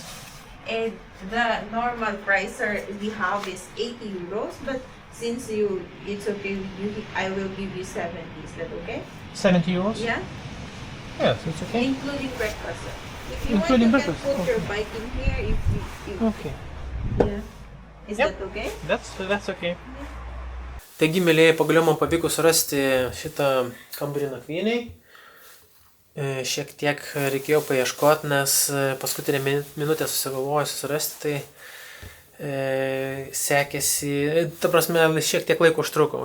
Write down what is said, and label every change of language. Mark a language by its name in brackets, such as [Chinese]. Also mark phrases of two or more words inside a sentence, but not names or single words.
[English] And the normal price we have is 80 euros, but since it's okay with you, I will give you 70. Is that okay? 70 euros? Yeah? Yes, it's okay. Including breakfast. If you Including want, you breakfast, can put your okay. bike in here if you Okay. yeah. Is Yep. that okay? That's okay. [Lithuanian] Taigi, mėlyje, pagaliau man pavyko surasti šitą kambarį nakvyniai. Šiek tiek reikėjo paieškoti, nes paskutinę minutę susigalvoju susirasti, tai sekėsi, ta prasme, šiek tiek laiko užtruko.